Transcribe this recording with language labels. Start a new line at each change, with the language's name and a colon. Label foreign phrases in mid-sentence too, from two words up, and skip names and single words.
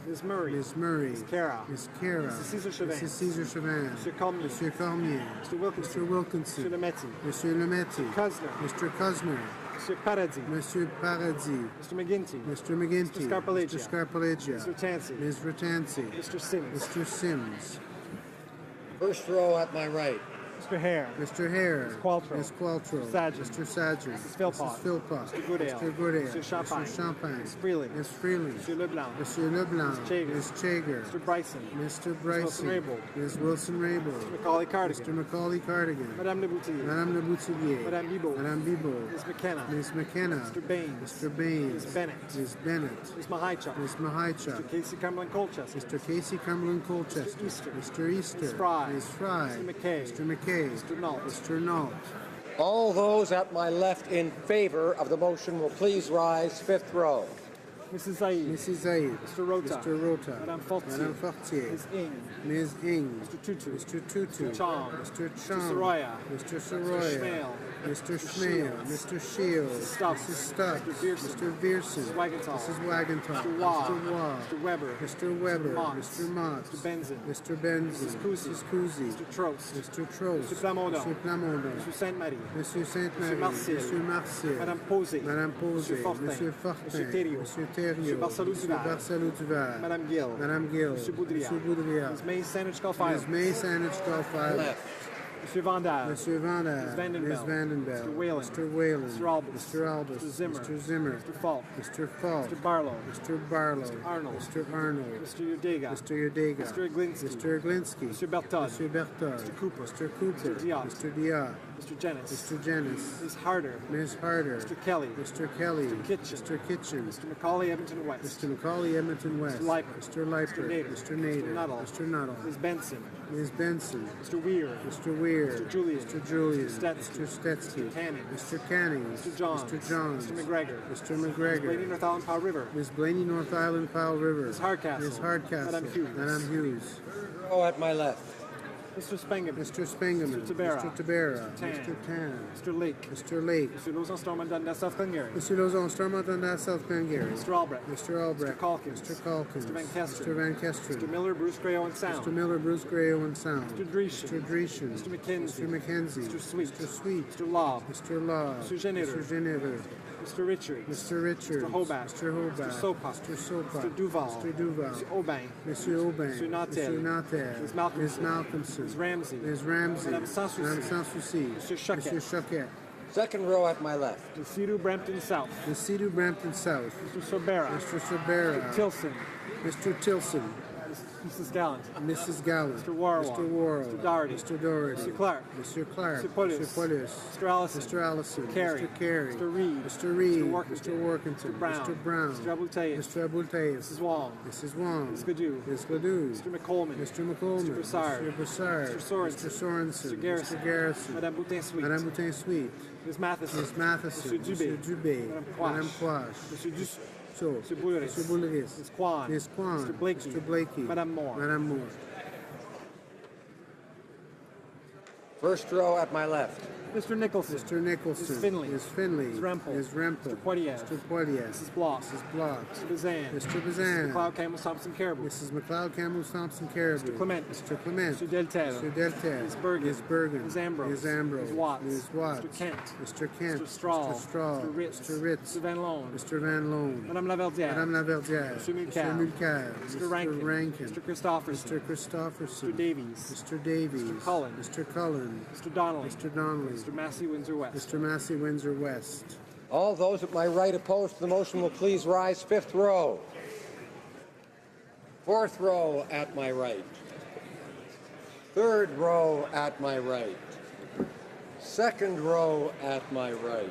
English: Ms. Murray. Ms. Murray. Ms. Cara. Ms. Cara. Mrs. Cesar Chauvin. Mrs. Cesar Chauvin. Mr. Cormier. Monsieur Cormier. Mr. Wilkinson. Mr. Wilkinson. Mr. Lemaitre. Monsieur Lemaitre. Cosner. Mr. Cosner. Mr. Paradis. Monsieur Paradis. Mr. McGinty. Mr. McGinty. Mr. Scarpalegia. Mr. Scarpalegia. Mr. Tansey. Ms. Ratansi. Mr. Sims. Mr. Sims. First row at my right. Mr. Hare. Mr. Hare. Ms. Qualtrough. Ms. Qualtrough. Mr. Sargent. Mr. Sargent. Mrs. Philpott. Mrs. Philpott. Mr. Goodale. Mr. Goodale. Mr. Champagne. Mr. Champagne. Ms. Freeling. Ms. Freeling. Mr. Leblanc. Monsieur Leblanc. Ms. Chager. Ms. Chager. Mr. Bryson. Mr. Wilson Bryson. Raybould. Ms. Wilson Raybould. Mr. Macaulay Mr. Cardigan. Macaulay Cardigan. Madame Le Boutillier. Madame Le Boutillier. Madame Bibeau. Madame Bibeau. Ms. McKenna. Ms. McKenna. Mr. Baines. Mr. Baines. Ms. Bennett. Ms. Bennett. Ms. Mahichuk. Ms. Mahichuk. Mr. Casey Cumberland Colchester. Mr. Casey Cumberland Colchester. Mr. Easter. Mr. Easter. Ms. Fry. Ms. Fry. Mr. McKay. Mr. McKay. Mr. Nault. Mr. Nault. All those at my left in favor of the motion will please rise. Fifth row. Mrs. Zaid. Mrs. Zaid. Mr. Rota. Mr. Rota. Madame Fortier. Madame Fortier. Ms. Ing. Ms. Ing. Mr. Tutu. Mr. Tutu. Mr. Chong. Mr. Mr. Chong. Soroya. Mr. Mr. Soroya. Schmale. Mr. Schmale, Mr. Shields, Stubbs, Mrs. Stubbs, Mr. Viersen, Mr. Viersen, Mrs. Wagenthal, Mrs. Wagenthal, Mr. Waugh, Mr. Waugh, Mr. Weber, Mr. Weber, Motz, Mr. Motz, Mr. Benzin, Mr. Benzin, Mrs. Cousy, Mrs. Cousy, Mr. Trost, Mr. Trost, Mr. Plamondon, Mr. Plamondon, Mr. Sainte-Marie, Monsieur Sainte-Marie, Monsieur Marcel, Monsieur Marcel, Madame Posé, Madame Posé, Monsieur Fortin, Monsieur Fortin, Monsieur Thériault, Monsieur Thériault, Monsieur Barcelou Monsieur Duval, Barcelou Duval, Madame Gill, Madame Gill, Monsieur Boudriat, Monsieur Boudriat, Ms. May Sandwich Calfile, Ms. May Sandwich Golfile, Left. Monsieur Vandal, Monsieur Vandal, Ms. Vandenbell, Ms. Vandenbell, Mr. Whalen, Mr. Whalen, Mr. Albus, Mr. Albus, Mr. Zimmer, Mr. Zimmer, Mr. Falk, Mr. Falk, Mr. Barlow, Mr. Barlow, Mr. Arnold, Mr. Arnold, Mr. Udega, Mr. Udega, Mr. Iglinski, Mr. Iglinski, Mr. Bertod, Mr. Berthold, Mr. Cooper, Mr. Cooper, Mr. Diot, Mr. Diot, Mr. Jennings, Mr. Jennings, Ms. Harder, Ms. Harder, Mr. Kelly, Mr. Kelly, Mr. Kitchen, Mr. Kitchen, Mr. Macaulay Edmonton West, Mr. Macaulay Edmonton West, Mr. Leiper, Mr. Leiper, Mr. Nader, Mr. Nader, Mr. Nuttall, Mr. Nuttall, Ms. Benson, Ms. Benson, Mr. Weir, Mr. Weir, Mr. Julian, Mr. Julian, Stetsky, Mr. Stetsky, Mr. Canning, Mr. Canning, Mr. Johns, Mr. Johns, Mr. McGregor, Mr. Blaney McGregor, North Island Powell River, Ms. Blaney North Island Powell River, Ms. Hardcastle, Ms. Hardcastle, Madame Hughes, Madame Hughes, Row at my left. Mr. Spengeman, Mr. Spengeman, Mr. Tabera, Mr. Tabera, Tan, Mr. Tan, Mr. Lake, Mr. Lake, Mr. Lozon Stormont Dundas South Glengarry, Mr. Lozon, Stormont and South Glengarry, Mr. Albrecht, Mr. Albrecht, Mr. Calkins, Mr. Calkins, Mr. Van Kesteren, Mr. Van Kesteren, Mr. Miller, Bruce Gray Owen Sound, Mr. Miller, Bruce Gray, Owen Sound, Mr. Dreeshen, Mr. Dreeshen, Mr. McKenzie, Mr. McKenzie, Mr. Sweet, Mr. Sweet, Mr. Lobb, Mr. Law, Mr. Geneva, Mr. Geneva, Mr. Richards, Mr. Richards, Mr. Hobart, Mr. Hobart, Mr. Sopa, Mr. Sopa, Mr. Duval, Mr. Duval, Mr. Aubin, Mr. Aubin, Mr. Nautel, Mr. Nautel, Ms. Malcolmson, Ms. Malcolmson, Ms. Ramsey, Ms. Ramsey, Madame Sanssouci, Madame Sanssouci, Mr. Choquette, Mr. Choquette, Second row at my left. Mr. Cedar Brampton South, the Cedar Brampton South, Mr. Sorbera, Mr. Sorbera, Tilson, Mr. Tilson, Mrs. Gallant, Mrs. Gallant, Mr. Warwell, Mr. Worrell, Mr. Doherty, Mr. Doherty, Mr. Clark, Mr. Clark, Mr. Polis, Mr. Polis, Mr. Allison, Mr. Allison, Carey, Mr. Carey, Mr. Reed, Mr. Reed, Mr. Workington, Mr. Workington, Mr. Brown, Mr. Brown, Mr. Abultayef, Mr. Abultayef, Mrs. Wong, Mrs. Wong, Ms. Gadou, Ms. Ledoux, Mr. McColman, Mr. McColman, Mr. Broussard, Mr. Broussard, Mr. Sorensen, Mr. Sorensen, Mr. Garrison, Mr. Garrison, Madame Boutin Sweet, Madame Boutin Sweet, Ms. Matheson, Ms. Matheson, Mr. Dubé, Mr. Dubé, Madame Quash, Madame Quash, Mr. Dus, So, Mr. Bouleris, Mr. Bouleris, Ms. Kwan, Ms. Kwan, Mr. Blakey, Mr. Blakey, Madame Moore, Madame Moore, First row at my left. Mr. Nicholson, Mr. Nicholson, Ms. Finley, Ms. Finley, Ms. Rempel, Ms. Rempel, Mr. Poitiers, Mr. Poitiers, Mrs. Block, Mrs. Block, Mr. Bazan, Mr. Mrs. Bazan, McLeod Campbell Thompson Caribou, Mrs. McLeod Campbell Thompson Caribou, Mr. Clement, Mr. Clement, Mr. Deltel, Mr. Deltel, Ms. Bergen, Ms. Bergen, Ms. Ambrose, Ms. Ambrose, Ms. Watts, Ms. Watts, Mr. Kent, Mr. Kent, Mr. Strahl, Mr. Strahl, Mr. Ritz, Mr. Ritz, Mr. Van Loan, Mr. Van Loan, Madame Laverdière, Madame Laverdière, Mr. Mulcair, Mr. Mulcair, Mr. Rankin, Mr. Christopherson, Mr. Christopherson, Mr. Davies, Mr. Davies, Mr. Cullen, Mr. Cullen, Mr. Donnelly, Mr. Donnelly, Mr. Massey, Windsor West. Mr. Massey, Windsor West. All those at my right opposed to the motion will please rise. Fifth row. Fourth row at my right. Third row at my right. Second row at my right.